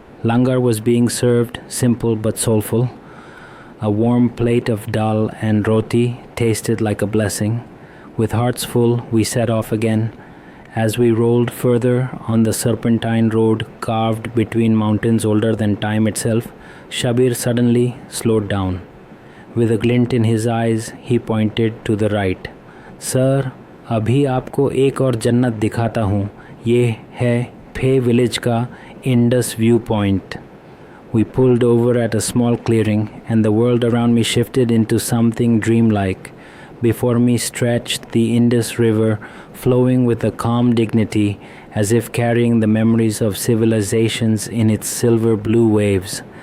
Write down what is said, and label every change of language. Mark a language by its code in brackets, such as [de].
[en] Langar was being served, simple but soulful. A warm plate of dal and roti tasted like a blessing. With hearts full, we set off again. As we rolled further on the serpentine road carved between mountains older than time itself, Shabir suddenly slowed down. With a glint in his eyes, he pointed to the right. [hi] "Sir, अभी आपको एक और जन्नत दिखाता हूँ. ये है फे विलेज का Indus view point." [en] We pulled over at a small clearing, and the world around me shifted into something dreamlike. Before me stretched the Indus River, flowing with a calm dignity, as if carrying the memories of civilizations in its silver blue waves.